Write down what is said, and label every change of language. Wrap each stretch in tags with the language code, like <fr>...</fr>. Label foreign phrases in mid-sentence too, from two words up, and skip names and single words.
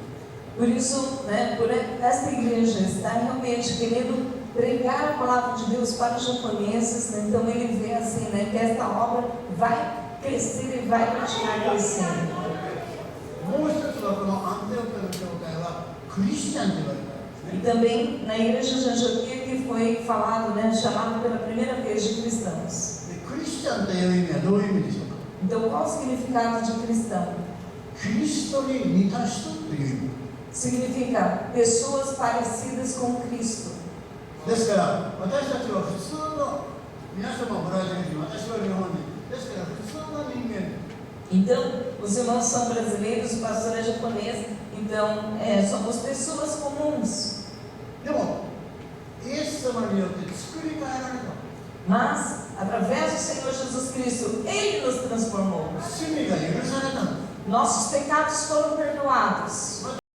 <pt>Por isso, né, por esta igreja estar realmente querendo pregar a palavra de Deus para os japoneses, né, então ele vê assim, né, que esta obra vai crescer e vai continuar crescendo.</pt> <ja>もう一つはこのアンティオキアの教会はクリスチャンと言われたんですね。</ja> <pt>E também na igreja de Antioquia que foi falado, né, chamado pela primeira vez de cristãos.</pt> <ja>でクリスチャンという意味はどういう意味でしょうか。</ja> <pt>Então qual o significado de cristão?</pt> <ja>キリストに似た人という意味</ja> <pt>Significa pessoas parecidas com Cristo.</pt> <ja>ですから私たちは普通の皆様ブラジル人、私は日本人ですから普通の人間</ja> <pt>Então, os irmãos são brasileiros, o pastor é japonês, então somos pessoas comuns.</pt> <ja>でもイエス様によって作り変えられた</ja> <pt>Mas, através do Senhor Jesus Cristo, Ele nos transformou.</pt> <ja>罪が許されたんです。</ja> <pt>Nossos pecados foram perdoados.</pt> <ja>ま</ja>